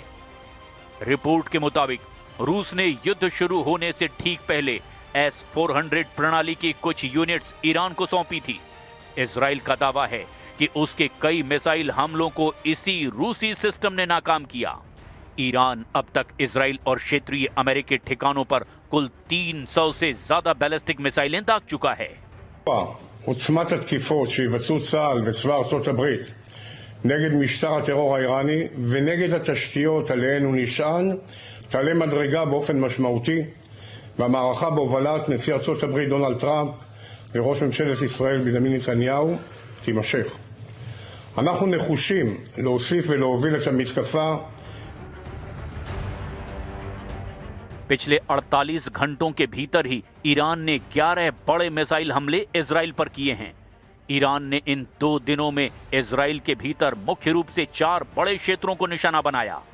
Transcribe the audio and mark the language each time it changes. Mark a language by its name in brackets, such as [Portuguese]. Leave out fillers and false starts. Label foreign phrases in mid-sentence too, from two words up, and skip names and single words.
[Hindi] रिपोर्ट के मुताबिक रूस ने युद्ध शुरू होने से ठीक पहले S-400 प्रणाली की कुछ यूनिट्स ईरान को सौंपी थी। इजराइल का दावा है कि उसके कई मिसाइल हमलों को इसी रूसी सिस्टम ने नाकाम किया। ईरान अब तक इजराइल और क्षेत्रीय अमेरिकी ठिकानों पर कुल 300 से ज्यादा [English] ballistic missiles [Hindi] दाग चुका है। [Hebrew] עוצמת התקיפות שיבצעו צה"ל וצבא ארצות הברית נגד משטר הטרור האיראני ונגד התשתיות עליהן הוא נשען תעלה מדרגה באופן משמעותי, והמערכה בהובלת נשיא ארצות הברית דונלד טראמפ וראש ממשלת ישראל בנימין נתניהו תימשך. אנחנו נחושים להוסיף ולהוביל את המתקפה. [Hindi] पिछले 48 घंटों के भीतर ही ईरान ने 11 बड़े मिसाइल हमले इजराइल पर किए हैं। ईरान ने इन 2 दिनों में इजराइल के भीतर मुख्य रूप से 4 बड़े क्षेत्रों को निशाना बनाया।